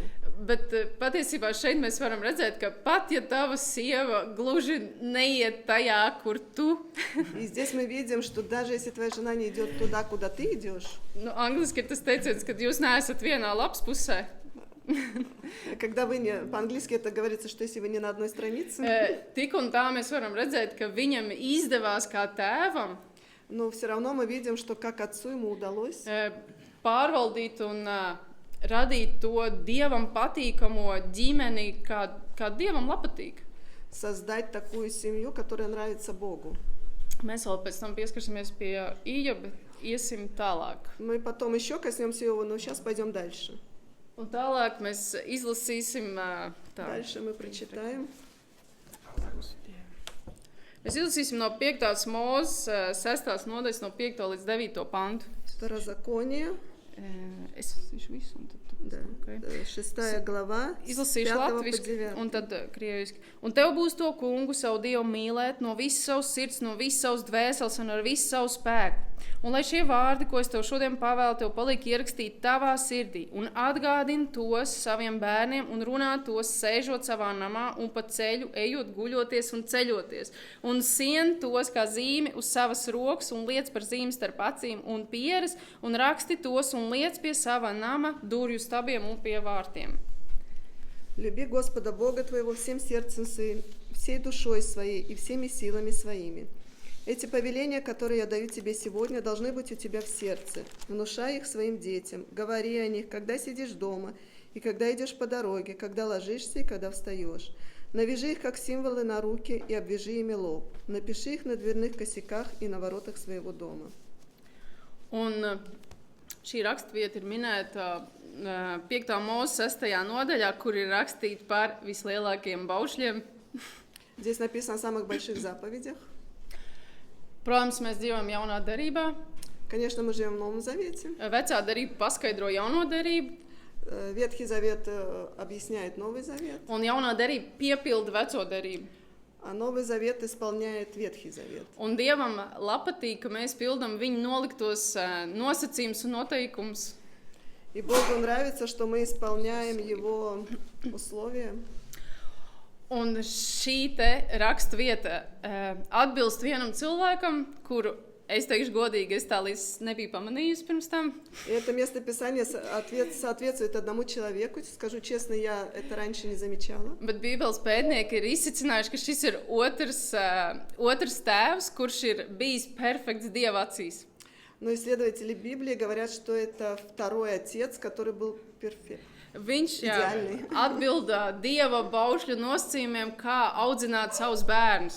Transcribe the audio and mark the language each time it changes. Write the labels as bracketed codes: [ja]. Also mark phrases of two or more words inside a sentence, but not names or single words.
[lv] Bet patiesībā šeit mēs varam redzēt, ka pat ja tava sieva gluži neiet tajā, kur tu. [ru] И здесь мы видим, что даже если твоя жена не идет туда, куда ты идешь. [lv] Angliski ir tas teiciens, ka jūs neesat vienā lapas pusē. [ru] Когда вы не... По-английски это говорится, что если вы не на одной странице. [lv] Tik un tā mēs varam redzēt, ka viņam izdevās kā tēvam. [ru] Но все равно мы видим, что как отцу ему удалось [lv] pārvaldīt un radīt to Dievam patīkamo ģimeni, kā Dievam patīk. [ru] Создать такую семью, которая нравится Богу. [lv] Mēs vēl pēc tam pieskarsimies pie Ioba, iesim tālāk. [ru] Мы потом еще коснемся его, но сейчас пойдем дальше. [lv] Un tālāk mēs izlasīsim tā. [ru] Дальше мы прочитаем. [lv] Mēs izlasīsim no 5. mūzes 6. nodaļas no 5. līdz 9. pantu. [ru] Второзаконие. [lv] Es visu un tad. [ru] Да. Okay. 6 глава, [lv] Izlasīšu latviski un tad krieviski. Un tev būs to kungu savu Dievu mīlēt no visas savas sirds, no visas savas dvēseles un ar visu savu spēku. Un lai šie vārdi, ko es tev šodien pavēlu, tev paliek ierakstīti tavā sirdī un atgādini tos saviem bērniem un runā tos sēžot savā namā un pa ceļu, ejot, guļoties un ceļoties. Un sien tos kā zīmi uz savas rokas un liec par zīmi starp acīm un pieres un raksti tos un liec pie sava nama durvju stabiem un pie vārtiem. [ru] Люби Господа Бога твоего всем сердцем своим, всей душой своей и всеми силами своими. Эти повеления, которые я даю тебе сегодня, должны быть у тебя в сердце. Внушай их своим детям, говори о них, когда сидишь дома, и когда идешь по дороге, когда ложишься и когда встаешь. Навяжи их, как символы, на руки и обвяжи ими лоб. Напиши их на дверных косяках и на воротах своего дома. [lv] Un šī rakstvieta ir minēta 5. mūzes 6. nodaļā, kur ir rakstīta par vislielākajiem baušļiem. [ru] Здесь написано о самых больших заповедях. [lv] Protams, mēs dzīvojam jaunā derībā. [ru] Конечно, мы живем в Новом Завете. [lv] Vecā derība paskaidro jauno derību. [ru] Ветхий Завет объясняет Новый Завет. [lv] Un jaunā derība piepilda veco derību. [ru] А Новый Завет исполняет Ветхий Завет. [lv] Un Dievam patīk, ka mēs pildam viņa noliktos nosacījumus un noteikumus. [ru] И Богу нравится, что мы исполняем Его условия. [lv] Un šī te rakstvieta atbilst vienam cilvēkam, kuru Es teikšu godīgi, es tā līdz nebiju pamanījusi pirms tam. [ru] И это местописание соответствует одному человеку. Скажу честно, я это раньше не замечала. [lv] Bet Bībeles pētnieki ir izsicinājuši, ka šis ir otrs tēvs, kurš ir bijis perfekts Dieva acīs. [ru] Но исследователи Библии говорят, что это второй отец, который был перфект. [lv] Viņš Ideāli. atbilda Dieva baušļu nosacījumiem, kā audzināt savus bērnus.